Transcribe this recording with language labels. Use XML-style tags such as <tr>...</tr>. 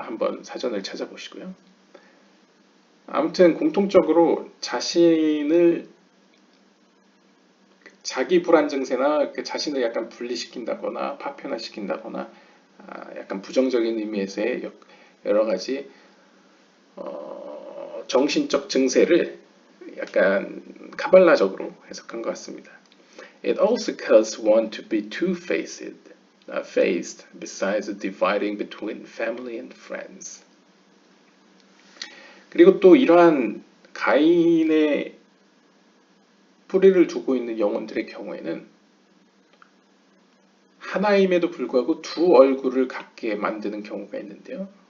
<ko>한번 사전을 찾아보시고요. 아무튼 공통적으로 자기 불안 증세나 자신을 약간 분리시킨다거나 파편화시킨다거나 약간 부정적인 의미에서의 여러 가지 정신적 증세를 약간 카발라적으로 해석한 것 같습니다.</ko> <en>It also caused one to be two-faced, besides dividing between family and friends.</en> <ko>그리고 또 이러한 가인의 뿌리를 두고 있는 영혼들의 경우에는 하나임에도 불구하고 두 얼굴을 갖게 만드는 경우가 있는데요.</ko>